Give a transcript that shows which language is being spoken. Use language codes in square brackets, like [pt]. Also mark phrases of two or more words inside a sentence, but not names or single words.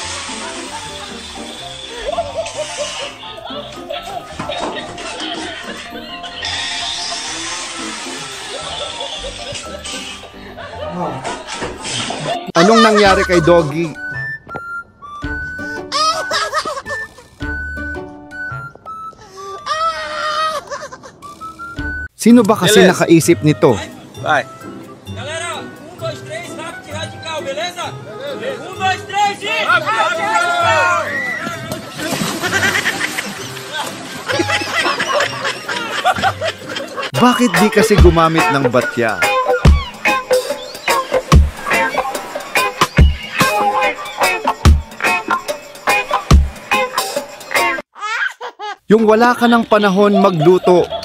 [tl] Anong nangyari kay Doggy? Sino ba kasi nakaisip nito? [pt] Vai. Galera, 1, 2, 3, rápido e radical, beleza? 1, 2, 3 e... Rápido e radical! [tl] Bakit di kasi gumamit ng batya? Yung wala ka ng panahon magluto.